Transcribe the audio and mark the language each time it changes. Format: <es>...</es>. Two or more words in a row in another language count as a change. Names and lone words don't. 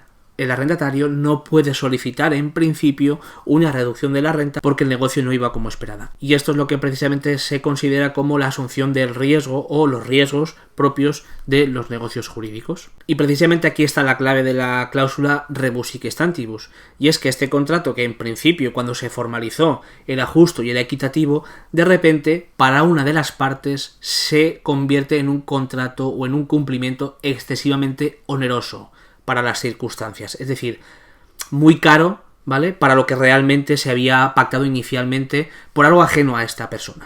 <es>El arrendatario no puede solicitar en principio una reducción de la renta porque el negocio no iba como esperada. Y esto es lo que precisamente se considera como la asunción del riesgo o los riesgos propios de los negocios jurídicos. Y precisamente aquí está la clave de la cláusula</es> <la>rebus sic stantibus,</la> <es>y es que este contrato, que en principio cuando se formalizó era justo y era equitativo, de repente para una de las partes se convierte en un contrato o en un cumplimiento excesivamente oneroso para las circunstancias, es decir, muy caro, ¿vale?, para lo que realmente se había pactado inicialmente por algo ajeno a esta persona.</es>